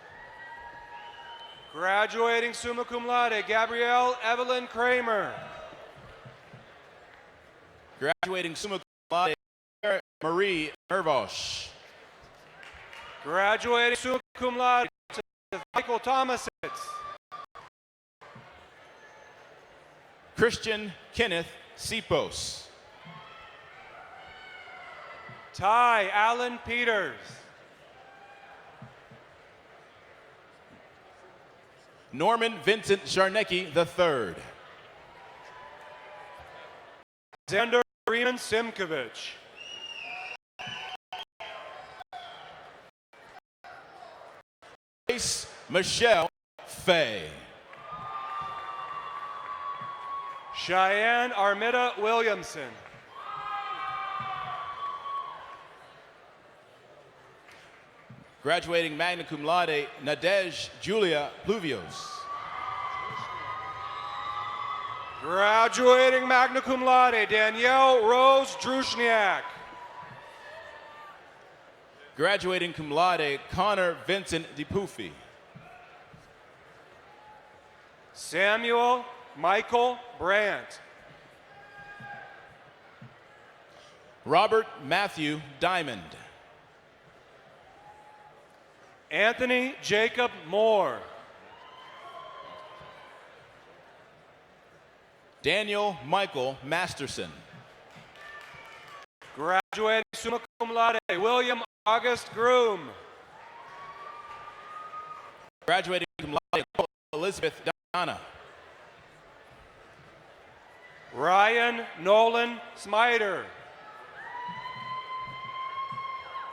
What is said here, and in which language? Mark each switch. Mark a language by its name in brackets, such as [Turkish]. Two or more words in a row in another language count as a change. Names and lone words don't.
[English] Graduating [Latin] summa cum laude, [English] Gabrielle Evelyn Kramer. Graduating [Latin] summa cum laude, [English] Sarah Marie Mervosh. Graduating [Latin] summa cum laude, [English] Michael Thomasitz. Christian Kenneth Sipos. Ty Allen Peters. Norman Vincent Jarnecki III. Xander Freeman Simkovich. Grace Michelle Fay. Cheyenne Armida Williamson. Graduating [Latin] magna cum laude, [English] Nadej Julia Pluvios. Graduating [Latin] magna cum laude, [English] Danielle Rose Drushniak. Graduating [Latin] cum laude, [English] Connor Vincent DePufi. Samuel Michael Brandt. Robert Matthew Diamond. Anthony Jacob Moore. Daniel Michael Masterson. Graduating [Latin] summa cum laude, [English] William August Groom. Graduating [Latin] cum laude, [English] Elizabeth Donna. Ryan Nolan Smiter.